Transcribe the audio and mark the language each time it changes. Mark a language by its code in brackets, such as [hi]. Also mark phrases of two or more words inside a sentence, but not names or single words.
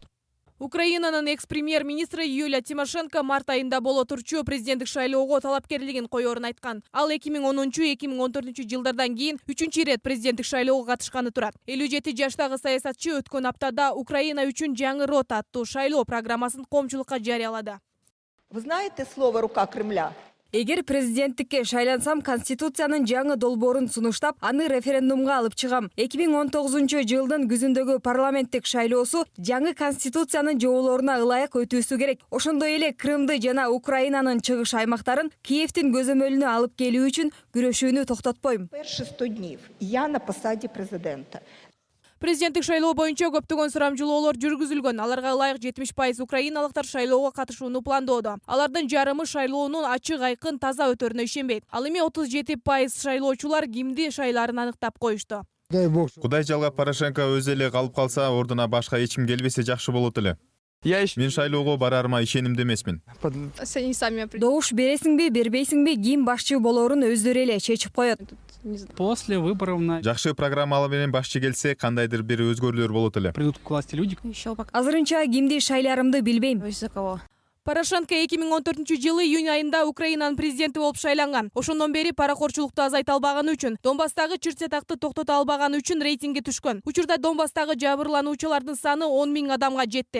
[ky] Украинанын экс-премьер-министри Юлия Тимошенко март айында боло турчу президенттик шайлоого талапкерлигин коёрун айткан. Ал 2010-2014 жылдардан кийин 3-чү ирет президенттик шайлоого катышканы турат. 57 жаштагы саясатчы өткөн аптада Украина үчүн жаңы рота аттуу шайлоо программасын коомчулукка жарыялады. [ru] Вы знаете слово «рука Кремля»? [ky] Эгер президенттикке шайлансам, Конституциянын жаңы долбоорун сунуштап, аны референдумга алып чыгам. 2019 жылдын күзүндөгү парламенттик шайлоосу жаңы Конституциянын жоболоруна ылайык өтүүсү керек. Ошондой эле Крымды жана Украинанын чыгыш аймактарын Киевдин көзөмөлүнө алып келүү үчүн күрөшүүнү токтотпойм. [ru] Первые 100 дней я на посаде президента. [ky] Президенттик шайлоо боюнча көптөгөн сурамжылоолор жүргүзүлгөн. Аларга ылайык 70% украиналыктар шайлоого катышууну пландоодо. Алардын жарымы шайлоонун ачык, айкын, таза өтөрүнө ишенбейт. Ал эми 37% шайлоочулар кимди шайлаарын аныктап коюшту. Кудай жалгап Порошенко өзү эле калып калса, ордуна башка эч ким келбесе жакшы болот эле. Мен шайлоого барарыма ишенимде эмесмин. Добуш бересиңби, бербейсиңби, ким башчы болорун өздөрү эле чечип коет. [ru] После выборов [ky] Жакшы программалар менен башчы келсе, кандайдыр бир өзгөрүүлөр болот эле. [ru] придут к власти люди. [ky] Азырынча кимди шайларымды билбейм. Порошенко 2014 жылы июнь айында Украинанын президенти болуп шайланган. Ошондон бери паракорчулукту азайта албаганы үчүн, Донбасстагы чыр-чатакты токтото албаганы үчүн рейтинги түшкөн. Учурда Донбасстагы жабырлануучулардын саны 10 000 адамга жетти.